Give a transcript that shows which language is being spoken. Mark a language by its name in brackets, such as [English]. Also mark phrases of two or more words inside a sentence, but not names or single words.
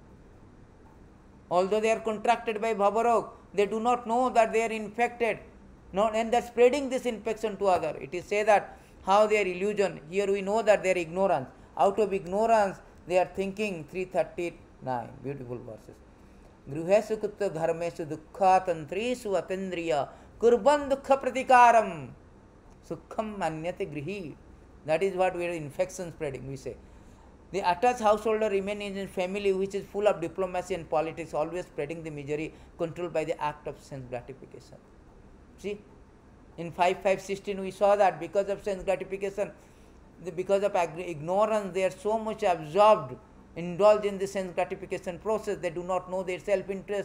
[English] Although they are contracted by bhavarog, they do not know that they are infected. No, and they are spreading this infection to others. It is said that how they are illusion. Here we know that they are ignorance. Out of ignorance, they are thinking. 339, beautiful verses. [Sanskrit] गृहेषु कुट्ट धर्मेषु दुःख तन्त्रेषु अतेन्द्रिय कुर्बन् दुःख प्रतिकारम् सुखम् मन्यते गृही. [English] That is what we are infection spreading, we say. The attached householder remains in his family which is full of diplomacy and politics, always spreading the misery controlled by the act of sense gratification. See, in 5:16 we saw that because of sense gratification, because of ignorance, they are so much absorbed, indulged in the sense gratification process, they do not know their self-interest.